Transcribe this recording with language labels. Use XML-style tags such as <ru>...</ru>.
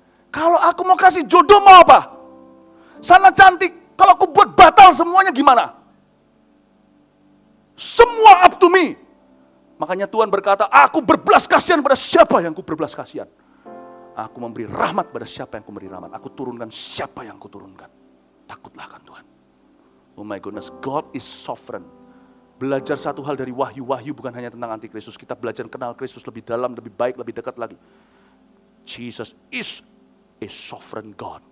<id>Kalau aku mau kasih jodoh mau apa? Sana cantik, kalau aku buat batal semuanya gimana? Semua</id> <en>up to me.</en> <id>Makanya Tuhan berkata, aku berbelas kasihan pada siapa yang ku berbelas kasihan. Aku memberi rahmat pada siapa yang ku beri rahmat. Aku turunkan siapa yang ku turunkan. Takutlah akan Tuhan.</id> <en>Oh my goodness, God is sovereign.</en> <id>Belajar satu hal dari wahyu-wahyu bukan hanya tentang antikristus. Kita belajar kenal Kristus lebih dalam, lebih baik, lebih dekat lagi.</id> <en>Jesus is a sovereign God.</en>